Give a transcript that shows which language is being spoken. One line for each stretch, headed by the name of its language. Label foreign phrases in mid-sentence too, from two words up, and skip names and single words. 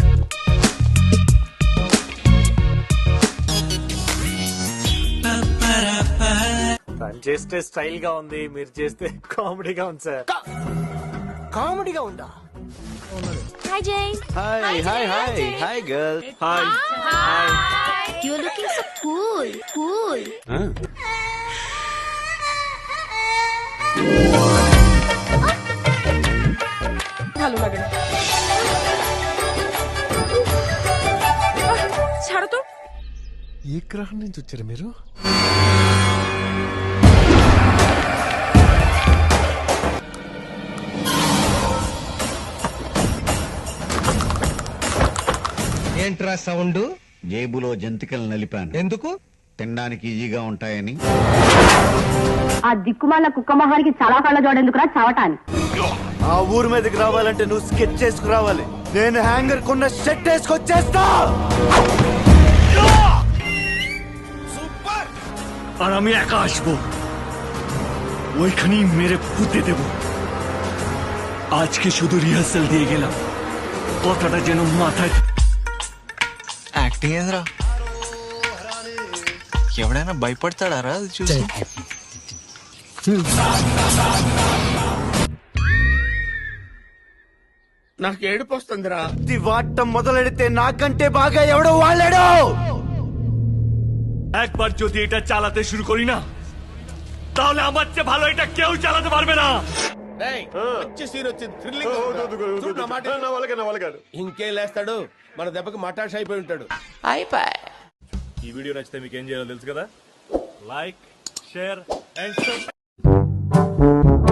Telugu: తను చేస్తే స్టైల్ గా ఉంది, మీరు చేస్తే కామెడీగా ఉంది సార్. కామెడీగా ఉందా? హాయ్ జై.
English: hi hi hi hi girl.
Telugu: హాయ్.
English: you are looking so cool cool.
Bangla: ছাড়ো তো।
Telugu: ఏ గ్రహం నుంచి వచ్చారు మీరు? ఏంట్రా సౌండ్? జేబులో జంతికలు నలిపాను. ఎందుకు? తినడానికి ఈజీగా ఉంటాయని. ఆ దిక్కుమాల కుక్క మొహానికి చాలా కళ్ళ జోడెందుకురా చావటాన్ని. ఆ ఊరు మీదకి రావాలంటే నువ్వు స్కెచ్ చేసుకురావాలి. నేను హ్యాంగర్ కొన్న షర్ట్ వేసుకొచ్చేస్తా.
Bangla: আর আমি একা আসবো, ওইখানেই মেরে পুঁতে দেব। আজকে শুধু রিহার্সাল দিয়ে গেলাম, কথাটা যেন মাথায়।
Telugu: యాక్టింగ్ ఏంద్రా? ఎవడైనా భయపడతాడారా అది చూసి? నాకు ఏడుపు వస్తుందిరా. వాటం మొదలెడితే నాకంటే బాగా ఎవడో వాళ్ళాడు.
Bangla: একবার যদি এটা চালাতে শুরু করি না, তাহলে আমার চেয়ে ভালো এটা কেউ চালাতে পারবে না।
Telugu: వచ్చి సీన్ వచ్చింది. థ్రిల్లింగ్. ఇంకేం లేస్తాడు, మన దెబ్బకి మటాష్ అయిపోయి ఉంటాడు. ఈ వీడియో నచ్చితే మీకు ఏం చేయాలో తెలుసు కదా.
English: like, share and